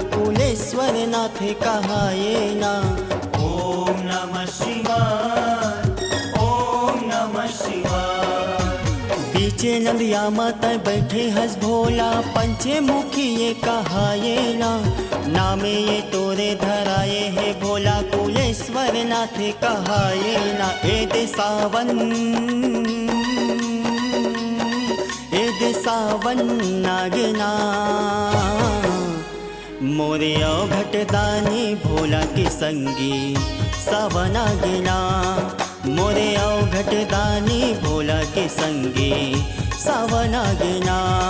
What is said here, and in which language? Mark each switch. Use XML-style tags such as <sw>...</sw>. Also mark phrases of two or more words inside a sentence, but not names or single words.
<hne>कुलेश्वर नाथ कहाये ना।</hne> <sa>ओम नमः शिवाय, ओम नमः शिवाय।</sa> <hne>बीचे नदिया माता बैठे हंस भोला। पंचे मुखी ये कहाये ना, नामे ये तोरे धराये है भोला। कुलेश्वर नाथ कहाये ना। ए दे सावन, ए दे सावन नागिना। मोरे आओ घटदानी भोला के संगी सावन नागिना। मोरे आओ घटदानी भोला के संगी सावन नागिना।</hne>